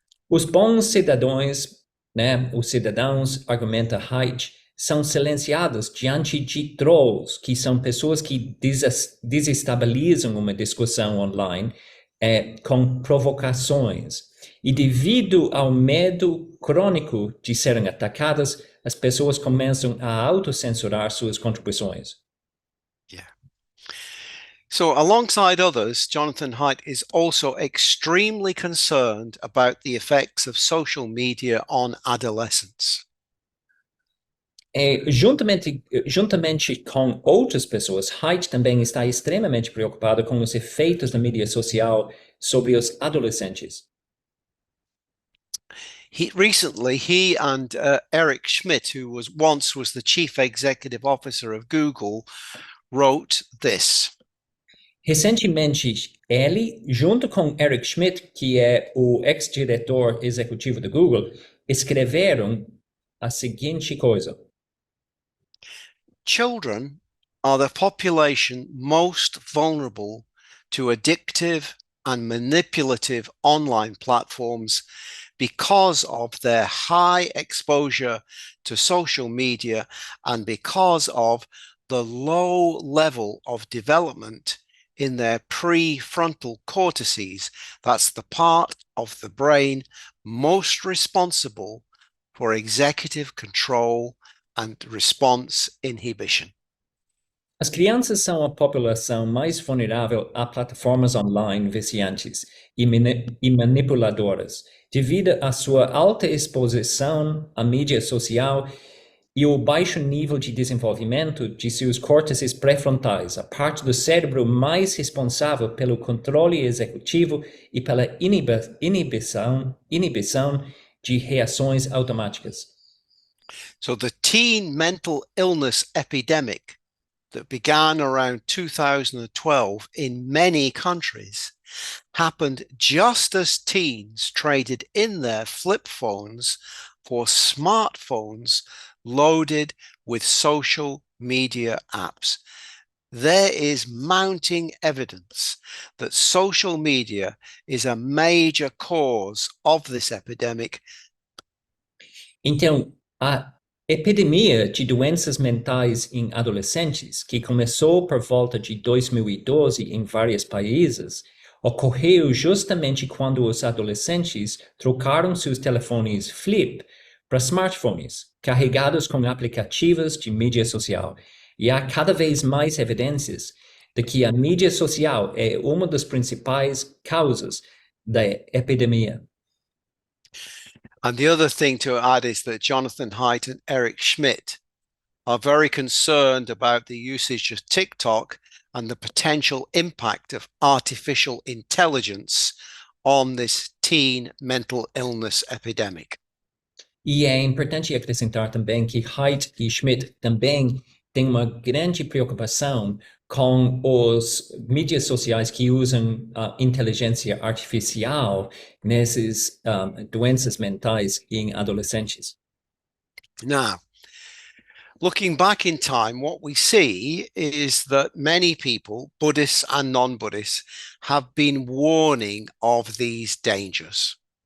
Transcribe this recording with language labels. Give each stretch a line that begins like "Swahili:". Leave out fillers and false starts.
Portuguese: Os bons cidadãos, os cidadãos, argumenta Haidt, são silenciados diante de trolls, que são pessoas que desestabilizam uma discussão online com provocações. E devido ao medo crônico de serem atacadas, as pessoas começam a autocensurar suas contribuições.
English: Yeah. So alongside others, Jonathan Haidt is also extremely concerned about the effects of social media on adolescents.
Portuguese: Juntamente com outras pessoas, Haidt também está extremamente preocupado com os efeitos da mídia social sobre os adolescentes.
English: Recently, he and Eric Schmidt, who once was the chief executive officer of Google, wrote this.
Portuguese: Recentemente, ele, junto com Eric Schmidt, que é o ex-diretor executivo do Google, escreveram a seguinte coisa.
English: Children are the population most vulnerable to addictive and manipulative online platforms because of their high exposure to social media and because of the low level of development in their prefrontal cortices. That's the part of the brain most responsible for executive control and response inhibition.
Portuguese: As crianças são a população mais vulnerável a plataformas online viciantes e manipuladoras, devido à sua alta exposição à mídia social e o baixo nível de desenvolvimento de seus córtices pré-frontais, a parte do cérebro mais responsável pelo controle executivo e pela inibição de reações automáticas.
English: So the teen mental illness epidemic that began around 2012 in many countries happened just as teens traded in their flip phones for smartphones loaded with social media apps. There is mounting evidence that social media is a major cause of this epidemic.
Portuguese: Então, a epidemia de doenças mentais em adolescentes, que começou por volta de 2012 em vários países, ocorreu justamente quando os adolescentes trocaram seus telefones flip para smartphones, carregados com aplicativos de mídia social. E há cada vez mais evidências de que a mídia social é uma das principais causas da epidemia.
English: And the other thing to add is that Jonathan Haidt and Eric Schmidt are very concerned about the usage of TikTok and the potential impact of artificial intelligence on this teen mental illness epidemic.
Portuguese: E é importante acrescentar também que Haidt e Schmidt também têm uma grande preocupação com os mídias sociais que usam a inteligência artificial nessas doenças mentais em adolescentes.
English: Now, looking back in time, what we see is that many people, Buddhists and non-Buddhists, have been warning of these dangers.